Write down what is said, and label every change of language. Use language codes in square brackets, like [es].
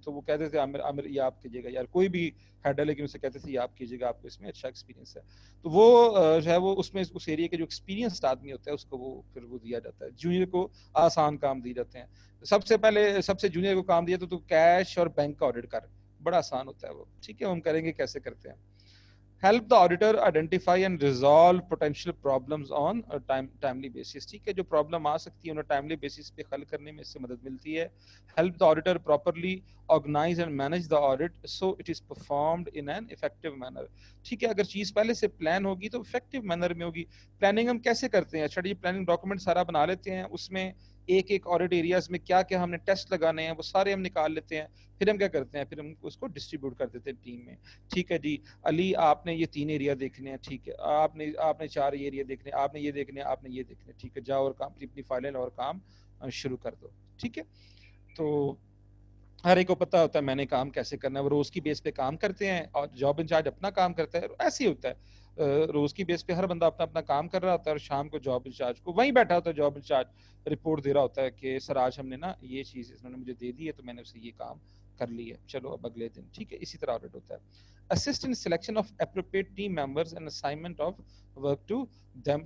[ur] تو وہ کہتے تھے عامر یہ آپ کیجیے گا، یار کوئی بھی ہیڈ ہے لیکن اسے کہتے تھے یہ آپ کیجیے گا، آپ کو اس میں اچھا ایکسپیرینس ہے. تو وہ جو ہے وہ اس میں اس ایریا کے جو ایکسپیرینسڈ آدمی ہوتا ہے اس کو وہ پھر وہ دیا جاتا ہے. جونیئر کو آسان کام دیے جاتے ہیں. سب سے پہلے سب سے جونیئر کو کام دیا تو کیش اور بینک کا آڈٹ کر، بڑا آسان ہوتا ہے وہ، ٹھیک ہے. ہم کریں گے کیسے کرتے ہیں. [en] help the auditor identify and resolve potential problems on a timely basis. [ur] ٹھیک ہے، جو پرابلم آ سکتی ہے انہیں ٹائملی بیسس پہ حل کرنے میں اس سے مدد ملتی ہے. [en] help the auditor properly organize and manage the audit so it is performed in an effective manner. [ur] ٹھیک ہے، اگر چیز پہلے سے پلان ہوگی تو افیکٹو مینر میں ہوگی. پلاننگ ہم کیسے کرتے ہیں؟ اچھا یہ پلاننگ ڈاکومنٹ سارا بنا لیتے ہیں، اس میں ایک ایک آڈٹ ایریاز میں کیا کیا ہم نے ٹیسٹ لگانے ہیں وہ سارے ہم نکال لیتے ہیں. پھر ہم کیا کرتے ہیں، پھر ہم اس کو ڈسٹریبیوٹ کر دیتے ہیں ٹیم میں. ٹھیک ہے جی علی آپ نے یہ 3 ایریا دیکھنے ہیں، ٹھیک ہے آپ نے 4 ایریا دیکھنے، آپ نے یہ دیکھنے، آپ نے یہ دیکھنے، ٹھیک ہے جاؤ اور کام اپنی فائلیں اور کام شروع کر دو. ٹھیک ہے، تو ہر ایک کو پتہ ہوتا ہے میں نے کام کیسے کرنا ہے. وہ روز کی بیس پہ کام کرتے ہیں اور جاب انچارج اپنا کام کرتا ہے. ایسے ہی ہوتا ہے، روز کی بیس پہ ہر بندہ اپنا اپنا کام کر رہا ہوتا ہے اور شام کو جاب انچارج کو وہیں بیٹھا ہوتا ہے، جاب انچارج رپورٹ دے رہا ہوتا ہے کہ سر آج ہم نے نا یہ چیز انہوں نے مجھے دے دی ہے تو میں نے اسے یہ کام کر لی ہے، چلو اب اگلے دن. ٹھیک ہے، اسی طرح آڈٹ ہوتا ہے. [en] assist in selection of appropriate team members and assignment of work to them.